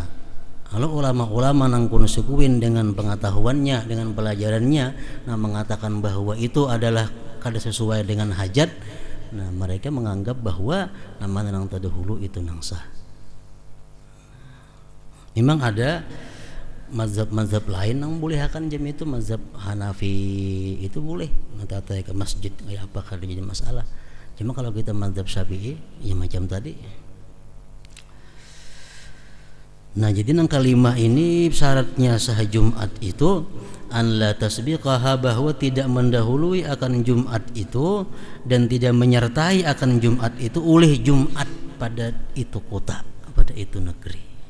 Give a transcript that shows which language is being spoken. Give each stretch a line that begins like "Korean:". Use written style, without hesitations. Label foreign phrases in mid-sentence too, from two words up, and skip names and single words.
Indonesian: Lalu ulama-ulama nang konsekuen dengan pengetahuannya, dengan pelajarannya, nah mengatakan bahwa itu adalah kada sesuai dengan hajat. Nah, mereka menganggap bahwa nama nang tadahulu itu nang sah. Memang ada mazhab lain yang bolehkan jam itu, mazhab Hanafi itu boleh nanti ke masjid kayak apa kada jadi masalah. Cuma kalau kita mazhab Syafi'i ya macam tadi. Nah, jadi nang kalimah ini syaratnya sah Jumat itu
Arabic: أن لا تسبقها,
Indonesian: bahwa tidak mendahului akan Jumat itu dan tidak menyertai akan Jumat itu oleh Jumat pada itu kota, pada itu negeri.